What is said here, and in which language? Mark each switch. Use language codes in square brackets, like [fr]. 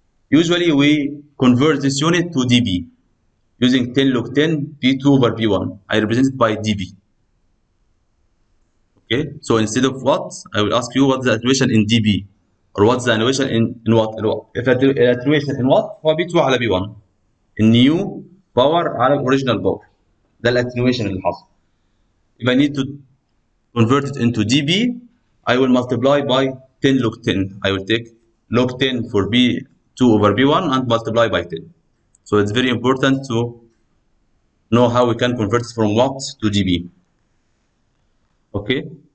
[en] Usually we convert this unit to dB using 10 log 10 P2 over P1. I represent it by dB. Okay, so instead of watt, I will ask you what's the attenuation in dB or what's the attenuation in watt. If attenuation in watt [ar] هو [en] B2 [ar] على [en] B1. [ar] النيو باور على الاوريجينال باور. ده الاتنويشن اللي حصل. [en] If I need to convert it into dB, I will multiply by 10 log 10. I will take log 10 for B2 over B1 and multiply by 10. So it's very important to know how we can convert it from watt to dB. Okay.